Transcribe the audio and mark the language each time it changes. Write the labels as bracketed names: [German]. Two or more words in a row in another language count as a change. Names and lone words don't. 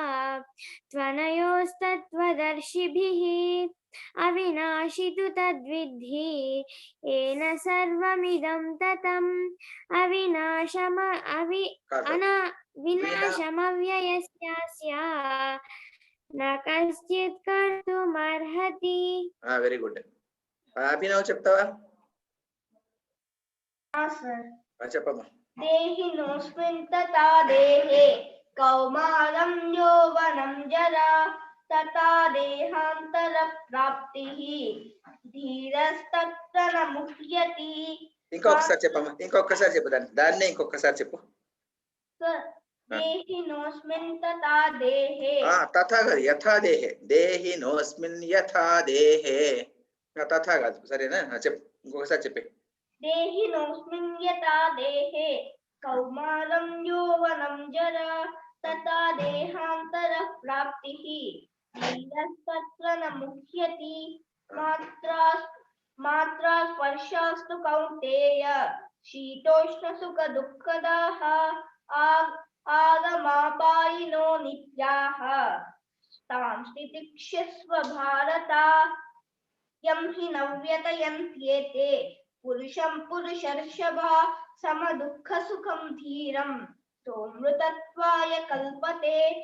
[Sanskrit] त्वनयोस्तत्त्वदर्शिभिः अविनाशि तु तद्विद्धि येन सर्वमिदं ततम् विनाशमव्ययस्यास्य न कश्चित् कर्तुमर्हति। [English] very good [Telugu] అభినవ్ చెప్తావా చెప్పమ్మా [Sanskrit] देहिनोऽस्मिन् तथा देहे कौमारं यौवनं जरा तथा देहान्तरप्राप्तिः धीरस्तत्र न मुह्यति [Telugu] ఇంకొకసారి చెప్పమ్మా ఇంకొకసారి చెప్పు దాన్నే ఇంకొకసారి చెప్పు [Sanskrit] देहिनोऽस्मिन् तथा देहे [Telugu] తథా కాదు [Sanskrit] యథా దేహే దేహినోస్మిన్ యథా దేహే [Telugu] తథా కాదు సరేనా చెప్పు ఇంకొకసారి చెప్పే [Sanskrit] देहिनोऽस्मिन् यथा देहे कौमारं यौवनं जरा तथा देहान्तरप्राप्तिः धीरस्तत्र न मुह्यति मात्रा स्पर्शास्तु कौन्तेय शीतोष्णसुखदुःखदाः आगमापायिनो नित्याः तां तितिक्षस्व भारत यं हि न व्यथयन्त्येते पुरुषं पुरुषर्षभा समदुःखसुखं धीरं सोऽमृतत्वाय कल्पते